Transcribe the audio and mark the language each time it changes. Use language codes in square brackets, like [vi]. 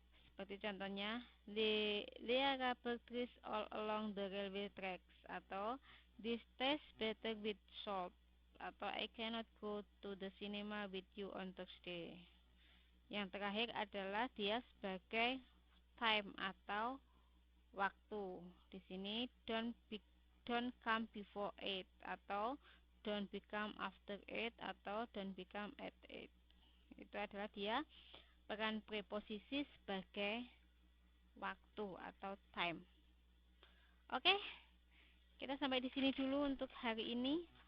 [en] Seperti contohnya, there are rubber trees all along the railway tracks atau this tastes better with salt atau I cannot go to the cinema with you on Thursday. [id] Yang terakhir adalah dia sebagai time atau waktu. Di sini [en] don't come before 8 atau don't become after 8 atau don't become at 8. [id] Itu adalah dia peran preposisi sebagai waktu atau time. Oke, kita sampai di sini dulu untuk hari ini.